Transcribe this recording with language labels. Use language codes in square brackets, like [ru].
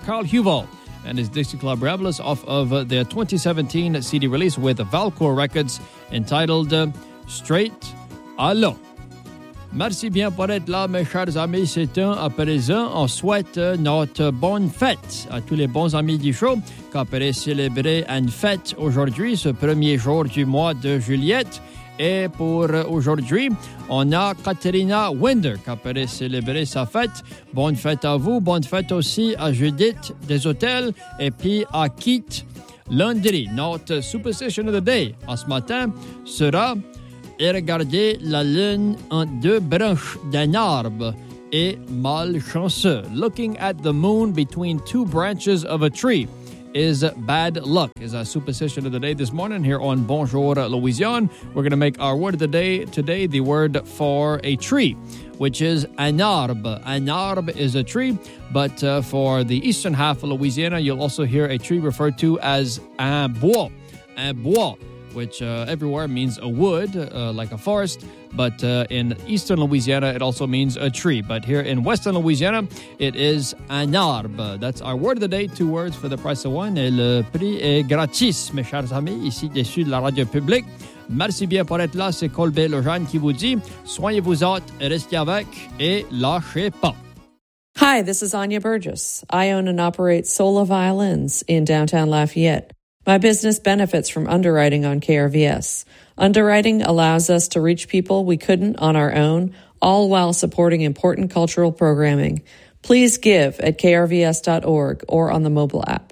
[en] Carl Huval and his Dixie Club Revelers off of their 2017 CD release with Valcour Records entitled « Straight Allo ». [fr] Merci bien pour être là, mes chers amis. C'est un présent. On souhaite notre bonne fête à tous les bons amis du show qui appellent célébrer une fête aujourd'hui, ce premier jour du mois de juillet. Et pour aujourd'hui, on a Katerina Winder qui appellent célébrer sa fête. Bonne fête à vous. Bonne fête aussi à Judith des Hôtels et puis à Kit Landry. Notre superstition [en] of the day [fr] à ce matin sera... Et regarder la lune en deux branches d'un arbre est malchanceux. [en] Looking at the moon between two branches of a tree is bad luck, is our superstition of the day this morning here on Bonjour Louisiane. We're going to make our word of the day today the word for a tree, which is un arbre. Un arbre is a tree, but for the eastern half of Louisiana, you'll also hear a tree referred to as un bois. Un bois. Which everywhere means a wood, like a forest. But in eastern Louisiana, it also means a tree. But here in western Louisiana, it is un arbre. That's our word of the day. Two words for the price of one. [fr] Et le prix est gratis, mes chers amis, ici dessus de la radio publique. Merci bien pour être là. C'est Colbert Lejeune qui vous dit, soignez-vous-en, restez avec et lâchez pas. [en] Hi, this is Anya Burgess. I own and operate Sola Violins in downtown Lafayette. My business benefits from underwriting on KRVS. Underwriting allows us to reach people we couldn't on our own, all while supporting important cultural programming. Please give at krvs.org or on the mobile app.